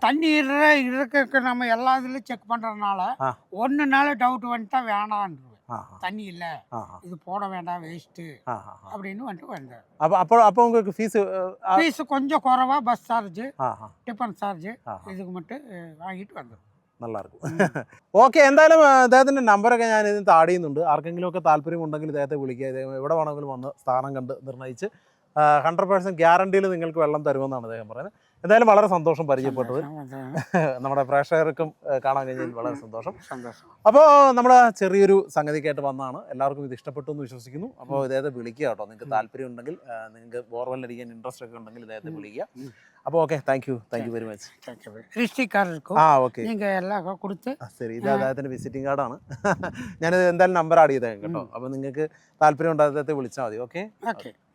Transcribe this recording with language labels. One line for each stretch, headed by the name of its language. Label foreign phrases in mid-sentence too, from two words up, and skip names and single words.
Tamil: தண்ணி இருக்க நம்ம எல்லா இதுலையும் செக் பண்ணுறதுனால 1 நாள் டவுட் வந்துட்டா வேணான்னு, தண்ணி இல்லை இது போட வேண்டாம் வேஸ்ட்டு அப்படின்னு வந்துட்டு வந்தேன். அப்போ உங்களுக்கு ஃபீஸ் கொஞ்சம் குறைவா, பஸ் சார்ஜ், டிஃபன் சார்ஜ் இதுக்கு மட்டும் வாங்கிட்டு வந்தோம். நல்லா இருக்கும்.
Malayalam: ഓക്കെ, എന്തായാലും അദ്ദേഹത്തിൻ്റെ നമ്പറൊക്കെ ഞാൻ ഇതിന് താഴെ ചെയ്യുന്നുണ്ട്. ആർക്കെങ്കിലുമൊക്കെ താല്പര്യമുണ്ടെങ്കിൽ ഇദ്ദേഹത്തെ വിളിക്കുക. ഇദ്ദേഹം എവിടെ വേണമെങ്കിലും വന്ന് സ്ഥാനം കണ്ട് നിർണ്ണയിച്ച് 100% ഗ്യാരണ്ടിയിൽ നിങ്ങൾക്ക് വെള്ളം തരുമെന്നാണ് അദ്ദേഹം പറയുന്നത്. എന്തായാലും വളരെ സന്തോഷം പരിചയപ്പെട്ടത്. നമ്മുടെ പ്രേക്ഷകർക്കും കാണാൻ കഴിഞ്ഞതിൽ വളരെ സന്തോഷം. അപ്പോൾ നമ്മൾ ചെറിയൊരു സംഗതിക്കായിട്ട് വന്നതാണ്. എല്ലാവർക്കും ഇത് ഇഷ്ടപ്പെട്ടു എന്ന് വിശ്വസിക്കുന്നു. അപ്പോൾ ഇദ്ദേഹത്തെ വിളിക്കുക കേട്ടോ. നിങ്ങൾക്ക് താല്പര്യം ഉണ്ടെങ്കിൽ, നിങ്ങൾക്ക് ബോർവെൽ അടിക്കാൻ ഇൻട്രസ്റ്റ് ഒക്കെ ഉണ്ടെങ്കിൽ ഇദ്ദേഹത്തെ വിളിക്കുക. അപ്പോൾ ഓക്കെ,
English: thank you very much.
Tamil: ரிஜிஸ்ட்ரிக்காரருக்கும்
Malayalam: ഓക്കെ,
Tamil: நீங்கள் எல்லாம் கொடுத்து
Malayalam: ശരി. ഇത് അദ്ദേഹത്തിൻ്റെ വിസിറ്റിംഗ് കാർഡാണ്. ഞാനിത് എന്തായാലും നമ്പർ ആഡ് ചെയ്തേക്കാം കേട്ടോ. അപ്പോൾ നിങ്ങൾക്ക് താല്പര്യം ഉണ്ട് അദ്ദേഹത്തെ വിളിച്ചാൽ മതി. ഓക്കെ.